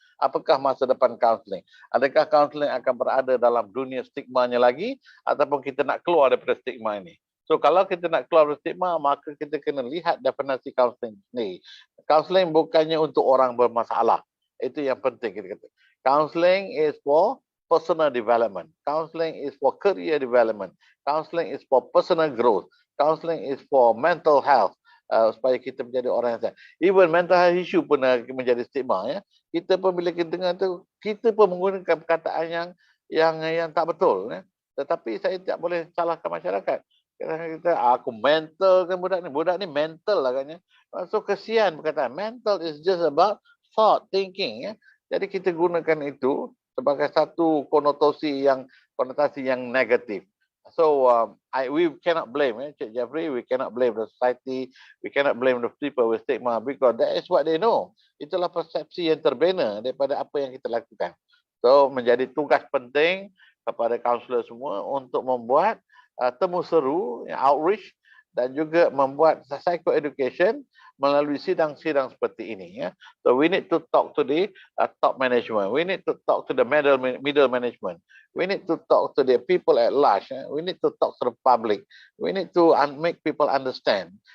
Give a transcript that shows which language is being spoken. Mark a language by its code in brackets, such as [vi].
[ms] Apakah masa depan counselling? Adakah counselling akan berada dalam dunia stigmanya lagi ataupun kita nak keluar daripada stigma ini? So kalau kita nak keluar dari stigma, maka kita kena lihat definisi counselling ni. Counselling bukannya untuk orang bermasalah. Itu yang penting kita kata. [en] Counselling is for personal development. Counselling is for career development. Counselling is for personal growth. Counselling is for mental health. [ms] Supaya kita menjadi orang yang sehat. [en] Even mental health issue [ms] pun menjadi stigma, ya. Kita pun bila kita dengar tu, kita pun menggunakan perkataan yang tak betul, ya. Tetapi saya tak boleh salahkan masyarakat. Kita aku mental kan budak ni mental lah katnya. So kesian perkataan mental [en] is just about thought, thinking, [ms] ya. Jadi kita gunakan itu sebagai satu konotasi yang negatif. [en] So we cannot blame, Cik Jeffrey, we cannot blame the society, we cannot blame the people with stigma because that is what they know. [ms] Itulah persepsi yang terbina daripada apa yang kita lakukan. So menjadi tugas penting kepada kaunselor semua untuk membuat temu seru, outreach dan juga membuat psycho-education melalui sidang-sidang seperti ini. Ya. [en] So we need to talk to the top management. We need to talk to the middle management. We need to talk to the people at large. We need to talk to the public. We need to make people understand.